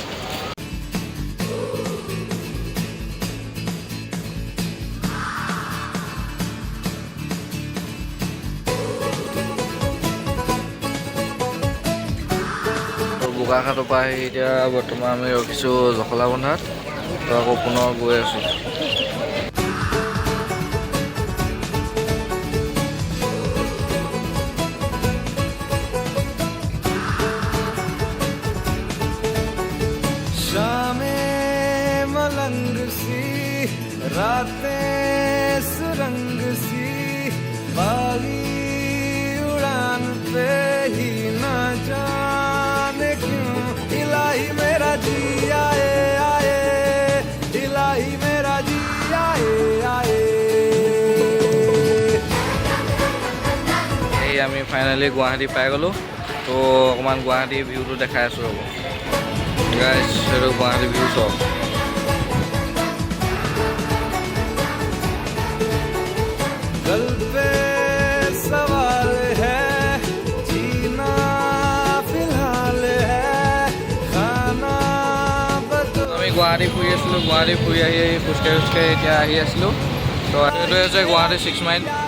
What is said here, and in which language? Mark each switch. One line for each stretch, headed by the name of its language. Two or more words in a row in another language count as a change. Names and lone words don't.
Assamese: বোকাখাটৰ পৰা আহি এতিয়া বৰ্তমান আমি ৰখিছোঁ জখলাবন্ধাত। তো আকৌ পুনৰ গৈ আছোঁ।
Hindi: शामें मलंग सी रातें सुरंग सी बागी उड़ान पे ही ना जाने क्यों इलाही मेरा जी आए आए इलाही मेरा जी आए आए।
Assamese: এই আমি ফাইনেলি গুৱাহাটী পাই গ'লোঁ। তো অকণমান গুৱাহাটীৰ ভিউটো দেখাই আছোঁ ৰ'ব। গাইছ সেইটো গুৱাহাটী ভিউ চাওক।
Hindi: दिल पे सवाल है जीना फिलहाल है खाना बदल।
Assamese: আমি গুৱাহাটী ফুৰি আছিলোঁ। গুৱাহাটী ফুৰি আহি খোজকাঢ়ি খোজকাঢ়ি এতিয়া আহি আছিলোঁ। তো এইটো হৈছে গুৱাহাটী 6 মাইল।